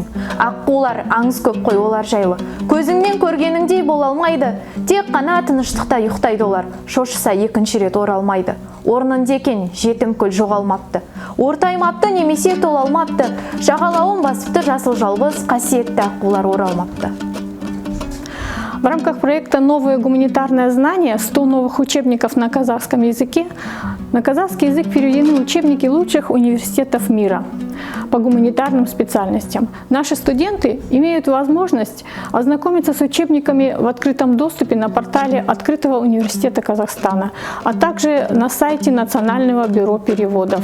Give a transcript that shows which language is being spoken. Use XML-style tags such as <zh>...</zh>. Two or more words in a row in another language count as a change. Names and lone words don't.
<kk>Аққулар аңыз көп қой олар жайлы, көзіңнен көргеніңдей бола алмайды. Тек қана тыныштықта ұйықтайды олар, шошыса екінші рет оралмайды. Орнында екен жетім көл жоғалмапты, ортаймапты немесе толалмапты, жағалауын басыпты жасыл жалғыз, қасиетті аққулар оралмапты.</kk> <ru>В рамках проекта «Новое гуманитарное знание. 100 новых учебников на казахском языке» на казахский язык переведены учебники лучших университетов мира по гуманитарным специальностям. Наши студенты имеют возможность ознакомиться с учебниками в открытом доступе на портале Открытого университета Казахстана, а также на сайте Национального бюро переводов.</ru>